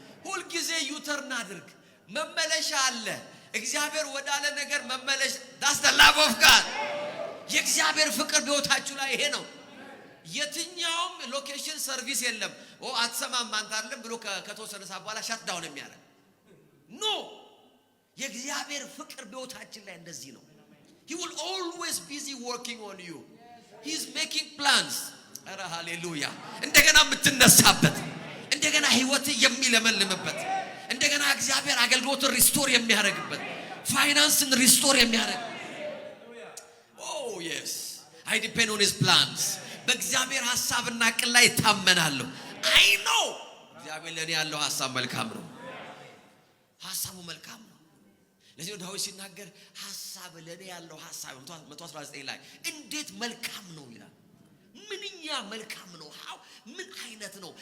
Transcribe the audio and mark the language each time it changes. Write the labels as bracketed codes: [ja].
[am] ሁሉ ጊዜ ዩተርን አድርግ። መመለሻ አለ። እግዚአብሔር ወዳለ ነገር መመለሽ that's the love of God። የእግዚአብሔር ፍቅር በሕይወታችሁ ላይ ይሄ ነው። የትኛውም ሎኬሽን ሰርቪስ የለም። አትሰማም አንተ አይደለም ብሎ ከተወሰነ ሰዓት በኋላ ሻት ዳውን የሚያደርግ ኖ። የእግዚአብሔር ፍቅር በሕይወታችን ላይ እንደዚህ ነው። [en] he will always busy working on you. he is making plans። [am] ኧረ ሃሌሉያ! እንደገና የምትነሳበት እንደገና ህይወት የሚለመልምበት እንደገና እግዚአብሔር አገልግሎትን ሪስቶር የሚያደርግበት ፋይናንስን ሪስቶር የሚያደርግ [en] yes I depend on his plans። [am] በእግዚአብሔር ሐሳብና ዕቅድ ላይ ታመናለሁ። I know እግዚአብሔር ለኔ ያለው ሐሳብ መልካም ነው። ሐሳቡ መልካም ነው። ለዚህ ነው ዳዊት ሲናገር ሐሳብ ለኔ ያለው ሐሳብ 119 ላይ እንዴት መልካም ነው ይላል። ምንኛ መልካም ነው። ምን አይነት ነው?